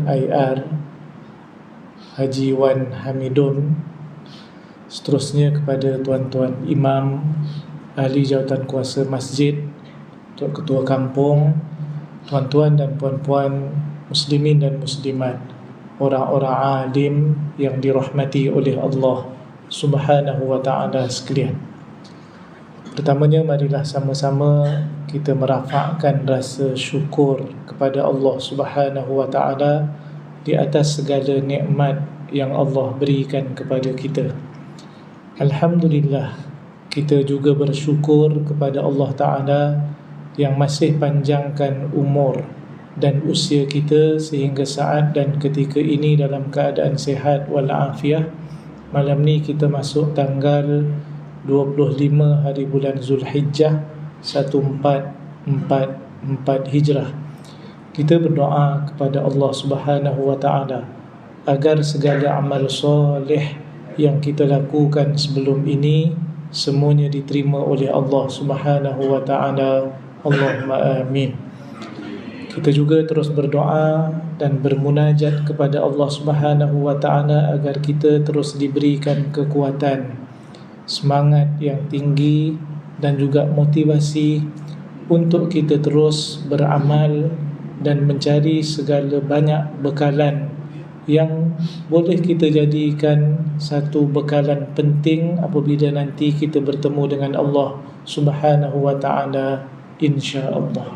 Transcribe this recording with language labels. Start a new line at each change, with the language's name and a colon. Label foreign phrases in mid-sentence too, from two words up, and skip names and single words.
Malay: IR Haji Wan Hamidun, seterusnya kepada tuan-tuan imam, ahli jawatan kuasa masjid, ketua kampung, tuan-tuan dan puan-puan muslimin dan muslimat, orang-orang alim yang dirahmati oleh Allah
Arabic: سبحانه وتعالى
Malay: sekalian. Pertamanya, marilah sama-sama kita merafakkan rasa syukur kepada Allah
Arabic: سبحانه وتعالى
Malay: di atas segala nikmat yang Allah berikan kepada kita. Alhamdulillah, kita juga bersyukur kepada Allah Ta'ala yang masih panjangkan umur dan usia kita sehingga saat dan ketika ini dalam keadaan sihat walafiat. Malam ni kita masuk tanggal 25 hari bulan Zulhijjah 1444 Hijrah. Kita berdoa kepada Allah
Arabic: سبحانه وتعالى
Malay: agar segala amal soleh yang kita lakukan sebelum ini semuanya diterima oleh Allah
Arabic: سبحانه وتعالى. اللهم آمين.
Malay: Kita juga terus berdoa dan bermunajat kepada Allah
Arabic: سبحانه وتعالى
Malay: agar kita terus diberikan kekuatan, semangat yang tinggi dan juga motivasi untuk kita terus beramal dan mencari segala banyak bekalan yang boleh kita jadikan satu bekalan penting apabila nanti kita bertemu dengan Allah
Arabic: سبحانه وتعالى, إن شاء الله.